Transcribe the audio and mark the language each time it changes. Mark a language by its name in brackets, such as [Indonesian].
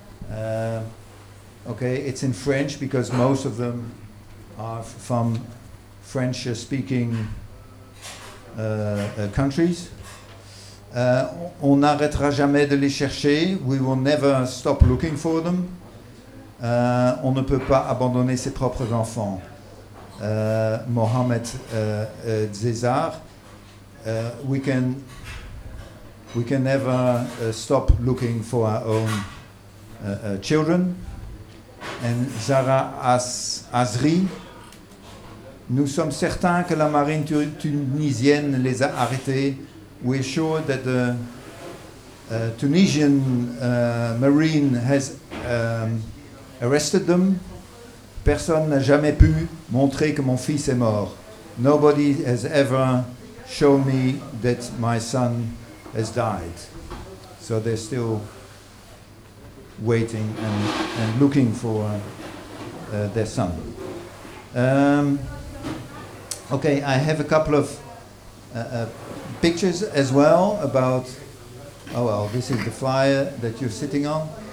[English] Okay, it's in French because most of them are from French-speaking countries. [French] On n'arrêtera jamais de les chercher. [English] We will never stop looking for them. [French] On ne peut pas abandonner ses propres enfants. Mohamed Zezar. [English] We can never stop looking for our own children. And Zahra Azri. [French] Nous sommes certains que la marine tunisienne les a arrêtés. [English] We're sure that the Tunisian marine has arrested them. [French] Personne n'a jamais pu montrer que mon fils est mort. [English] Nobody has ever shown me that my son has died. So they're still waiting and looking for their son. Okay, I have a couple of pictures as well about, oh well, this is the flyer that you're sitting on.